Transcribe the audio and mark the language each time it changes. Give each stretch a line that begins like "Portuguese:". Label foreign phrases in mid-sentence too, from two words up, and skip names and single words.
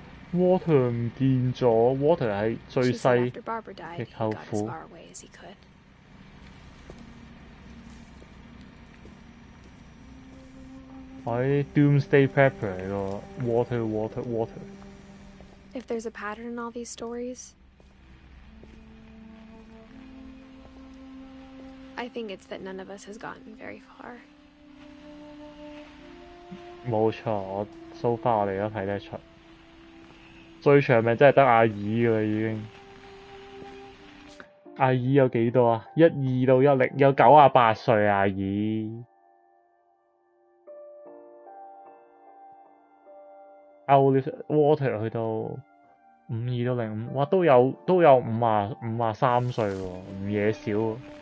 Cantonese: Water 唔見咗 ，Water 係最
English: She said
Cantonese: 細
English: after Barbara died,
Cantonese: 嘅
English: he
Cantonese: 舅
English: got as
Cantonese: 父。
English: far away as he could.
Cantonese: 喺 Doomsday Prepper 嚟個 Water。
English: If there's a pattern in all these stories, I think it's that none of us has gotten very far.
Cantonese: 冇錯，我
English: so far
Cantonese: 我哋都睇得出，最長咪真係得阿爾㗎啦已經。阿爾有幾多啊？12到10有98歲阿爾。Water 去到52到05，哇都有53歲喎，唔嘢少喎。